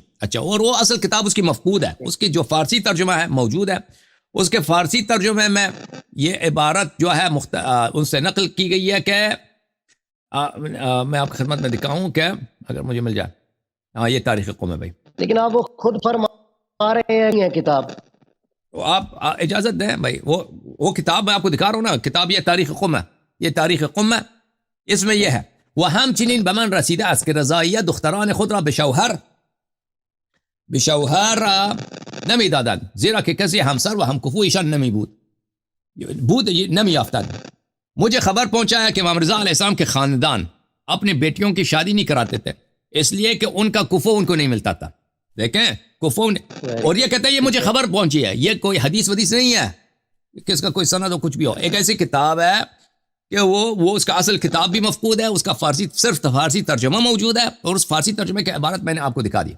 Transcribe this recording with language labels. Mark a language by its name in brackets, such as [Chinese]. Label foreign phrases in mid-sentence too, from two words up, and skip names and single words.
[Urdu] اچھا، اور وہ اصل کتاب اس کی مفقود ہے، اس کی جو فارسی ترجمہ ہے موجود ہے، اس کے فارسی ترجمے میں یہ عبارت جو ہے ان سے نقل کی گئی ہے کہ میں آپ کی خدمت میں دکھاؤں کہ اگر مجھے مل جائے. ہاں یہ تاریخ قوم ہے بھائی. لیکن آپ وہ خود فرما رہے ہیں یہ کتاب. تو آپ اجازت دیں بھائی، وہ کتاب میں آپ کو دکھا رہا ہوں نا، کتاب یہ تاریخ قوم ہے، یہ تاریخ قوم ہے. اس میں یہ ہے: [Persian] و همچنین به من رسیده است که رضاییه دختران خود را به شوهر نمیدادند، زیرا که کسی همسر و همکفویشان نمی بود نمی یافتند. [Urdu] مجھے خبر پہنچا ہے کہ امام رضا علیہ السلام کے خاندان اپنی بیٹیوں کی شادی نہیں کراتے تھے، اس لیے کہ ان کا کفو ان کو نہیں ملتا تھا. دیکھیں کفو، اور یہ کہتے ہیں یہ مجھے خبر پہنچی ہے، یہ کوئی حدیث ودیث نہیں ہے، کس کا کوئی سند ہو کچھ بھی ہو. ایک ایسی کتاب ہے کہ وہ اس کا اصل کتاب بھی مفقود ہے, اس کا صرف فارسی ترجمہ موجود ہے, اور اس فارسی ترجمے کی عبارت میں نے آپ کو دکھا دی.